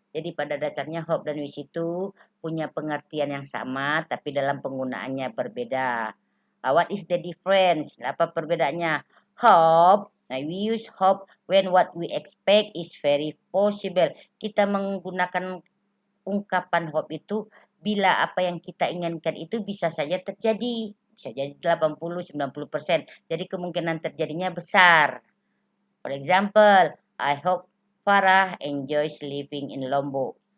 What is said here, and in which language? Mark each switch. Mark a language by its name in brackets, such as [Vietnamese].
[Indonesian] Jadi pada dasarnya hope dan wish itu punya pengertian yang sama tapi dalam penggunaannya berbeda. [English] What is the difference? [Indonesian] Apa perbedaannya? [English] Hope, we use hope when what we expect is very possible. [Indonesian] Kita menggunakan ungkapan hope itu bila apa yang kita inginkan itu bisa saja terjadi. Bisa jadi 80-90%. Jadi kemungkinan terjadinya besar. [English] For example, I hope Farah enjoys living in Lombok.